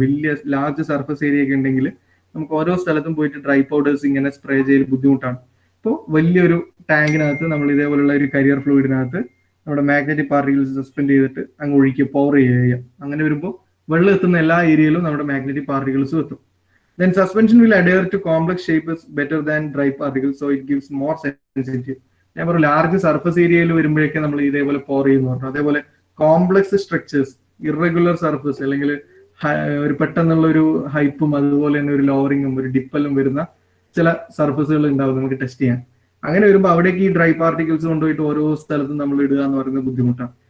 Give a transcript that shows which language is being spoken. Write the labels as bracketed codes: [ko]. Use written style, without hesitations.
[ml] വലിയ large surface area ഒക്കെ ഉണ്ടെങ്കിൽ നമുക്ക് ഓരോ സ്ഥലത്തും പോയിട്ട് ഡ്രൈ പൗഡേഴ്സ് ഇങ്ങനെ സ്പ്രേ ചെയ്ത് ബുദ്ധിമുട്ടാണ്. അപ്പോൾ വലിയൊരു ടാങ്കിനകത്ത് നമ്മൾ ഇതേപോലുള്ള ഒരു കരിയർ ഫ്ലൂയിഡിനകത്ത് നമ്മുടെ മാഗ്നറ്റിക് പാർട്ടിക്കിൾസ് സസ്പെൻഡ് ചെയ്തിട്ട് അങ്ങ് ഒഴിക്കുക, പവർ ചെയ്യുക. അങ്ങനെ വരുമ്പോൾ വെള്ളം എത്തുന്ന എല്ലാ ഏരിയയിലും നമ്മുടെ മാഗ്നറ്റിക് പാർട്ടിക്കിൾസും എത്തും. [en] Then suspension will adhere to complex shapes better than dry particles, so it gives more sensitivity. [ml] ഞാൻ പറഞ്ഞു, ലാർജ് സർഫസ് ഏരിയയിൽ വരുമ്പോഴേക്കും നമ്മൾ ഇതേപോലെ പവർ ചെയ്യുന്നു പറഞ്ഞു. അതേപോലെ കോംപ്ലക്സ് സ്ട്രക്ചേഴ്സ്, ഇറഗുലർ സർഫസ് അല്ലെങ്കിൽ ഒരു പെട്ടെന്നുള്ള ഒരു ഹൈപ്പും അതുപോലെ തന്നെ ഒരു ലോവറിങ്ങും ഒരു ഡിപ്പലും വരുന്ന ചില സർഫസുകൾ ഉണ്ടാവും നമുക്ക് ടെസ്റ്റ് ചെയ്യാൻ. അങ്ങനെ വരുമ്പോൾ അവിടേക്ക് ഈ ഡ്രൈ പാർട്ടിക്കിൾസ് കൊണ്ടുപോയിട്ട് ഓരോ സ്ഥലത്തും നമ്മൾ ഇടുക എന്ന് പറയുന്നത് ബുദ്ധിമുട്ടാണ്.